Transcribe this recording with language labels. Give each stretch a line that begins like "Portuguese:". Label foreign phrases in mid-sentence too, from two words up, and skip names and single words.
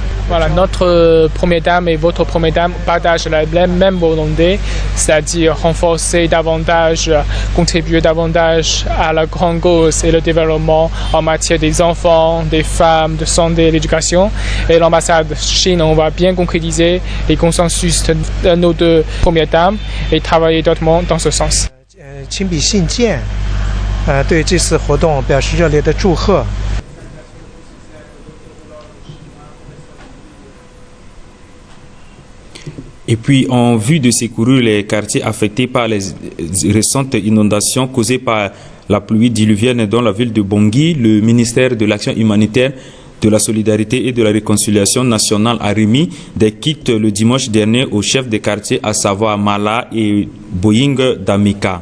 French: Voilà, notre première dame et votre première dame partagent la même volonté, c'est-à-dire renforcer davantage, contribuer davantage à la grande cause et le développement en matière des enfants, des femmes, de santé et l'éducation. Et l'ambassade Chine, on va bien concrétiser les consensus de nos deux premières dames et travailler étroitement dans ce sens.
Chinese: 对这次活动表示热烈的祝贺。
French: Et puis, en vue de secourir les quartiers affectés par les récentes inondations causées par la pluie diluvienne dans la ville de Bangui, le ministère de l'Action humanitaire de la solidarité et de la réconciliation nationale a remis des kits le dimanche dernier aux chefs des quartiers, à savoir Mala et Boying Damika.